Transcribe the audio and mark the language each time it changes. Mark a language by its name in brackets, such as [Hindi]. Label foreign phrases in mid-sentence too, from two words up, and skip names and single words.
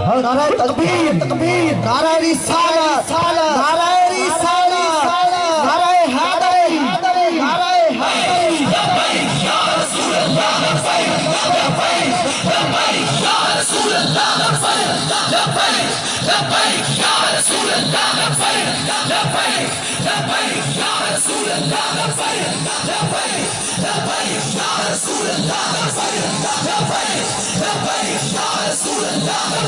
[Urdu] نعرہ تکبیر تکبیر، نعرہ رسالت نعرہ رسالت، نعرہ حیدری نعرہ حیدری नारा हैदरी। [Arabic] يا رسول الله لبيك لبيك يا رسول الله لبيك لبيك يا رسول الله لبيك لبيك يا رسول الله لبيك لبيك يا رسول الله لبيك لبيك يا رسول الله